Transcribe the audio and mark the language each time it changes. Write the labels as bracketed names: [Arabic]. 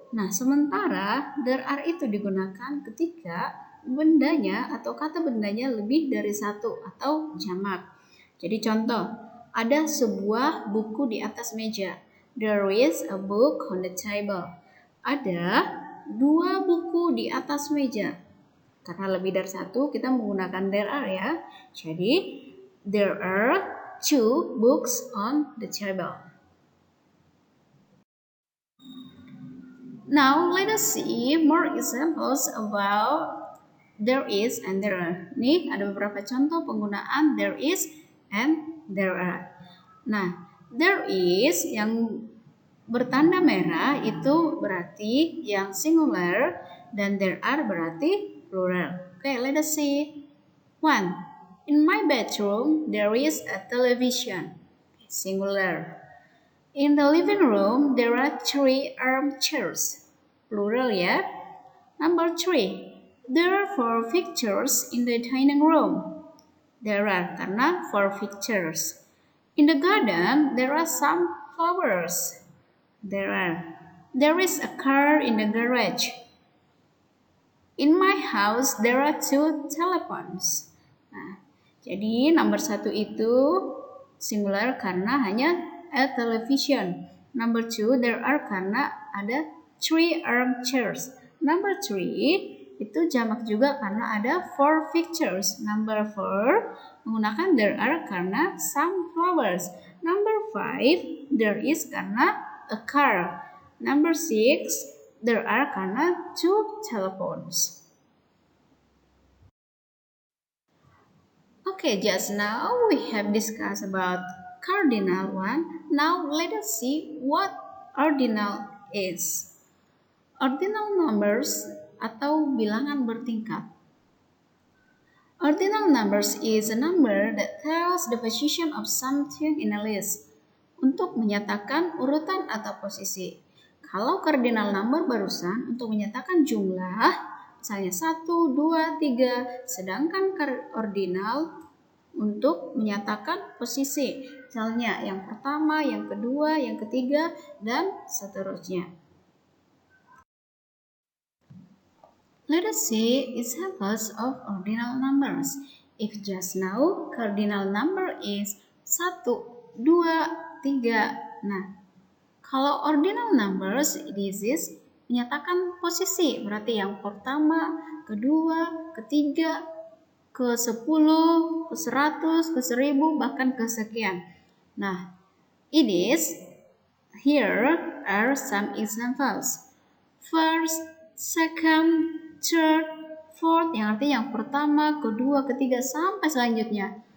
[Indonesian] Nah, sementara [English] there are [Indonesian] itu digunakan ketika bendanya atau kata bendanya lebih dari satu atau jamak. Jadi contoh, ada sebuah buku di atas meja. [English] There is a book on the table. [Indonesian] Ada 2 buku di atas meja. Karena lebih dari satu, kita menggunakan [English] there are [Indonesian] ya. [English] Jadi, there are 2 books on the table. Now, let us see more examples about there is and there are. [Indonesian] Nih, ada beberapa contoh penggunaan [English] there is and there are. [Indonesian] Nah, [English] there is [Indonesian] yang bertanda merah itu berarti yang singular dan [English] there are [Indonesian] berarti plural. [English] Okay, let us see. 1. In my bedroom, there is a television. Singular. In the living room, there are 3 armchairs. Plural ya. Number 3. There are 4 pictures in the dining room. There are [Indonesian] karena [English] 4 pictures. In the garden, there are some flowers. There are. There is a car in the garage. In my house, there are 2 telephones. [Indonesian] Nah, jadi nomor 1 itu singular karena hanya [English] a television. Number 2, there are [Indonesian] karena ada [English] 3 armchairs. [Indonesian] Number 3 itu jamak juga karena ada 4 pictures. [English] Number 4 [Indonesian] menggunakan [English] there are [Indonesian] karena [English] some flowers. Number 5 there is [Indonesian] karena [English] a car. Number 6 there are [Indonesian] karena [English] 2 telephones. Okay, just now we have discussed about cardinal one. Now let us see what ordinal is. [Indonesian] Ordinal numbers atau bilangan bertingkat. [English] Ordinal numbers is a number that tells the position of something in a list. [Indonesian] Untuk menyatakan urutan atau posisi. Kalau cardinal number barusan untuk menyatakan jumlah, misalnya 1, 2, 3, sedangkan ordinal untuk menyatakan posisi. Misalnya yang pertama, yang kedua, yang ketiga, dan seterusnya. [English] Let us see examples of ordinal numbers. If just now cardinal number is 1, 2, 3. [Indonesian] Nah, kalau ordinal numbers [English] this is [Indonesian] menyatakan posisi. Berarti yang pertama, kedua, ketiga, ke 10, ke 100, ke 1000, bahkan ke sekian. [English] Nah, it is here are some examples. First, second, third, fourth, [Indonesian] yang artinya yang pertama, kedua, ketiga, sampai selanjutnya.